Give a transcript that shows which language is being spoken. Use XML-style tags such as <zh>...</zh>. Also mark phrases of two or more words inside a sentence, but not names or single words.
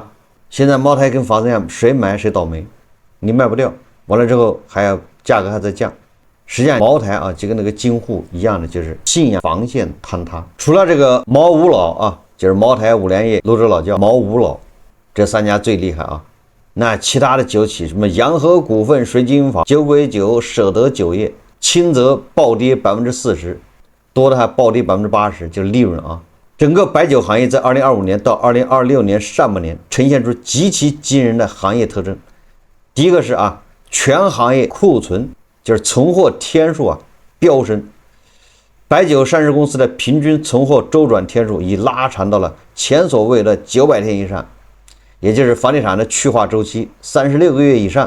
<zh>現在茅台跟房子一樣，誰買誰倒霉，你賣不掉，完了之後還要價格還在降。實際上茅台啊，就跟那個京滬一樣的，就是信仰防線坍塌。除了這個茅五老啊，就是茅台、五糧液、泸州老窖、茅五老這三家最厲害啊。那其他的酒企，什麼洋河股份、水晶坊、酒鬼酒、捨得酒業，輕則暴跌40%，多的還暴跌80%，就是利潤啊。整個白酒行業在2025年到2026年上半年呈現出極其驚人的行業特徵。第一個是啊，全行業庫存就是存貨天數啊飆升，白酒上市公司的平均存貨周轉天數已拉長到了前所未有的900天以上，也就是房地產的去化周期36個月以上。</zh>